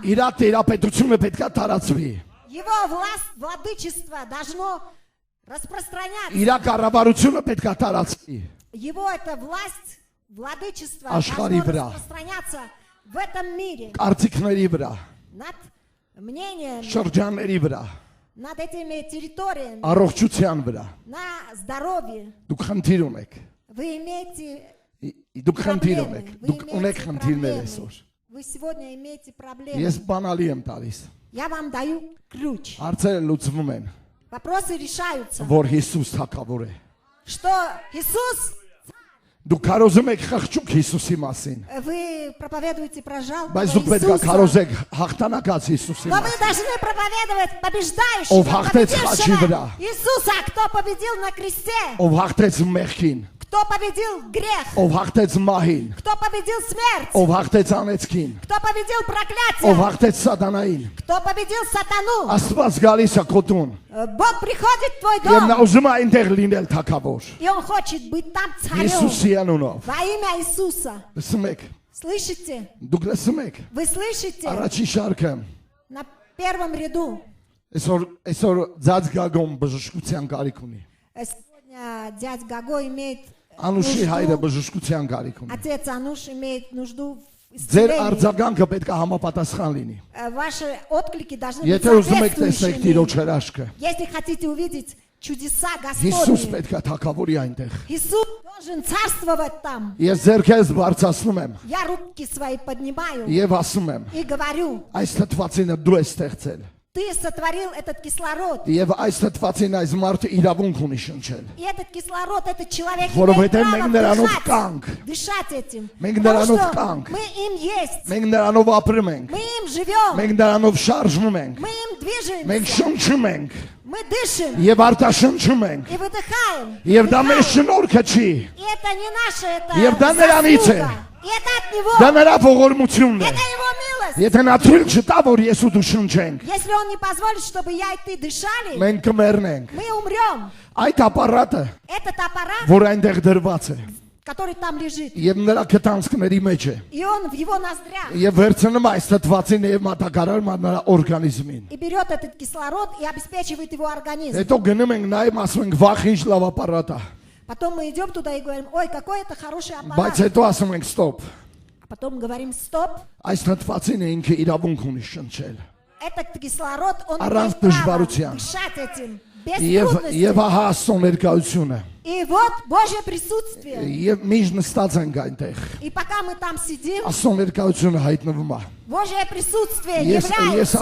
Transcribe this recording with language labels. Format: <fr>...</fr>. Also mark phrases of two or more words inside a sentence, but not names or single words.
<hy>Իր տերապետությունը պետք է տարածվի։</hy> <ru>Его власть, владычество должно распространяться.</ru> <hy>Իր կառավարությունը պետք է տարածվի</hy> <ru>Его эта власть, владычество</ru> <hy>Աշխարհի</hy> <ru>должно</ru> <hy>վրա։</hy> <ru>распространяться в этом мире.</ru> <hy>Կարծիքների վրա,</hy> <ru>Над мнением,</ru> <hy>շրջանների վրա,</hy> <ru>над этими территориями,</ru> <hy>առողջության վրա։</hy> <ru>на здоровье.</ru> <hy>Դուք խնդիր ունեք։</hy> <ru>Вы имеете</ru> <hy>Դուք խնդիր</hy> <ru>проблемы.</ru> <hy>ունեք։</hy> <ru>Вы</ru> <hy>Դուք ունեք</hy> <ru>имеете</ru> <hy>խնդիրներ</hy> <ru>проблемы.</ru> <hy>այսօր։</hy> <ru>Вы сегодня имеете проблемы.</ru> <hy>Ես բանալի եմ տալիս։</hy> <ru>Я вам даю ключ.</ru> <hy>Հարցերը լուծվում են,</hy> <ru>Вопросы решаются.</ru> <hy>որ Հիսուս թագավոր է։</hy> <ru>Что Иисус,</ru> <hy>Դուք կարոզում եք խղճուկ Հիսուսի մասին,</hy> <ru>вы проповедуете про жалкого</ru> <hy>բայց դուք պետք է</hy> <ru>Иисуса.</ru> <hy>կարոզեք հաղթանակած Հիսուսի</hy> <ru>Но вы</ru> <hy>մասին։</hy> <ru>должны проповедовать побеждающего,</ru> <hy>Ով հաղթեց խաչի</hy> <ru>победившего</ru> <hy>վրա։</hy> <ru>Иисуса, кто победил на кресте,</ru> <hy>Ով հաղթեց մեղքին,</hy> <ru>кто победил грех,</ru> <hy>ով հաղթեց մահին,</hy> <ru>кто победил смерть,</ru> <hy>ով հաղթեց անեծքին,</hy> <ru>кто победил</ru> <hy>ով</hy> <ru>проклятие,</ru> <hy>հաղթեց սատանային։</hy> <ru>кто победил сатану.</ru> <hy>Աստված գալիս է քո տուն,</hy> <ru>Бог приходит в твой</ru> <hy>եւ նա</hy> <ru>дом,</ru> <hy>ուզում է այնտեղ լինել թագավոր։</hy> <ru>и Он хочет быть там царем.</ru> <hy>Հիսուսի անունով։</hy> <ru>Во имя Иисуса.</ru> <hy>Լսում եք,</hy> <ru>Слышите?</ru> <hy>դուք լսում եք։</hy> <ru>Вы слышите?</ru> <hy>Առաջի շարքը</hy> <ru>На первом ряду.</ru> <hy>այսօր ձած գագոմ բժշկության կարիք ունի։</hy> <ru>Сегодня дядя Гаго имеет</ru> <hy>Անուշի հայրը</hy> <ru>нужду,</ru> <hy>բժշկության կարիք ունի։</hy> <ru>отец Ануш имеет нужду в</ru> <hy>Ձեր</hy> <ru>исцелении.</ru> <hy>արձագանքը պետք է համապատասխան լինի։</hy> <ru>Ваши отклики должны быть</ru> <hy>Եթե ուզում եք տեսնել Տիրոջ</hy> <ru>соответствующими.</ru> <hy>հրաշքը,</hy> <ru>Если хотите увидеть чудеса</ru> <hy>Հիսուս</hy> <ru>Господни,</ru> <hy>պետք է թագավորի այնտեղ։</hy> <ru>Иисус должен царствовать там.</ru> <hy>Ես ձերքերս բարձրացնում եմ</hy> <ru>Я руки свои поднимаю</ru> <hy>եւ ասում եմ,</hy> <ru>и говорю,</ru> <hy>այս թթվածինը դու ես ստեղծել։</hy> <ru>ты сотворил этот кислород.</ru> <hy>Եվ այս թթվածին այս մարդը իրավունք ունի շնչել։</hy> <ru>И этот кислород, этот человек</ru> <hy>Որովհետև</hy> <ru>имеет</ru> <hy>մենք</hy> <ru>право</ru> <hy>նրանով կանք։</hy> <ru>дышать этим.</ru> <hy>Մենք</hy> <ru>Потому</ru> <hy>նրանով</hy> <ru>что</ru> <hy>կանք։</hy> <ru>мы им есть,</ru> <hy>Մենք նրանով ապրում ենք։</hy> <ru>мы им живем,</ru> <hy>Մենք նրանով շարժվում ենք։</hy> <ru>мы им</ru> <hy>Մենք</hy> <ru>движемся,</ru> <hy>շնչում ենք</hy> <ru>мы дышим</ru> <hy>եւ արտաշնչում ենք։</hy> <ru>и выдыхаем.</ru> <hy>Եվ դա մեր</hy> <ru>Вдыхаем.</ru> <hy>շնորհքը չի։</hy> <ru>И это не наше, это</ru> <hy>Եվ դա նրանից է։</hy> <ru>заслуга. И это от него.</ru> <hy>Դա նրա ողորմությունն է։</hy> <ru>Это его милость.</ru> <hy>Եթե նա թույլ չտա, որ ես ու դու շնչենք,</hy> <ru>Если он не позволит, чтобы я и ты дышали,</ru> <hy>մենք կմեռնենք։</hy> <ru>мы умрем.</ru> <hy>Այդ ապարատը,</hy> <ru>Этот аппарат,</ru> <hy>որ այնտեղ դրված է,</hy> <ru>который там лежит,</ru> <hy>եւ նրա քտանցքների մեջ է,</hy> <ru>и он в его ноздрях,</ru> <hy>եւ վերցնում է այս թթվածինը եւ մատակարարում է նրա օրգանիզմին։</hy> <ru>и берет этот кислород и обеспечивает его организм.</ru> <hy>Հետո գնում ենք նայում ասում ենք վախ ինչ լավ ապարատ է,</hy> <ru>Потом мы идем туда и говорим, ой, какой это хороший</ru> <hy>բայց</hy> <ru>аппарат.</ru> <hy>հետո ասում ենք ստոպ։</hy> <ru>А потом говорим, стоп,</ru> <hy>Այս թթվածինը ինքը իրավունք ունի շնչել։</hy> <ru>этот кислород, он</ru> <hy>Առանց</hy> <ru>имеет право</ru> <hy>դժվարության։</hy> <ru>дышать этим, без</ru> <hy>Եվ</hy> <ru>трудностей.</ru> <hy>ահա Աստծո ներկայությունը։</hy> <ru>И вот Божье присутствие.</ru> <hy>Եվ միշտ նստած ենք այնտեղ։</hy> <ru>И пока мы там сидим,</ru> <hy>Աստծո ներկայությունը հայտնվում է։</hy> <ru>Божье присутствие</ru> <hy>Ես</hy> <ru>является.</ru>